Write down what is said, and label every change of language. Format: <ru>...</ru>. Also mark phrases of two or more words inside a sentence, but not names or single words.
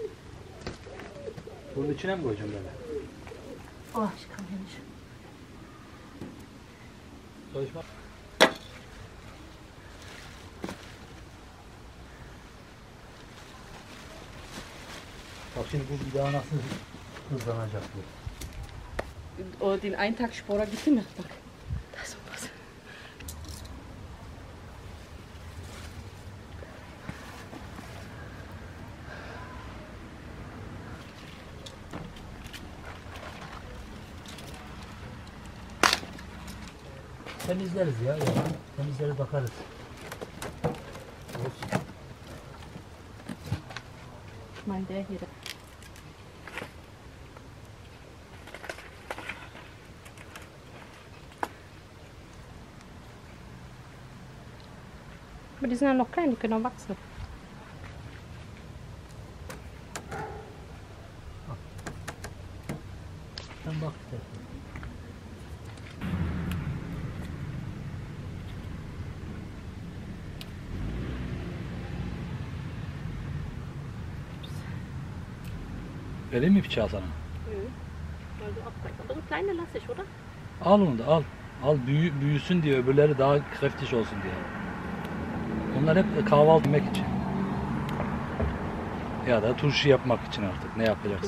<tr>Bunun içine mi koyacağım böyle?</tr> <de>Oh, ich kann hier nicht. Soll ich mal?</de> <tr>Bak şimdi bu bir daha nasıl hızlanacak bu.</tr> <de>O den einen Tag</de> <tr>Spora gitti mi? Bak.</tr> <de>Da ist was.</de> <tr>Temizleriz ya. Temizleriz bakarız. Olsun.</tr> <de>Ich meine der hier. Aber die sind ja noch klein, die können noch wachsen.</de> <tr>Sen bak işte. Vereyim mi bıçağı sana?</tr> <de>Also abbrechen. Aber so kleine lasse ich, oder?</de> <tr>Al onu da al. Al büyüsün diye, öbürleri daha kräftig olsun diye. Onlar hep kahvaltı yemek için. Ya da turşu yapmak için artık ne yapacaksın?</tr>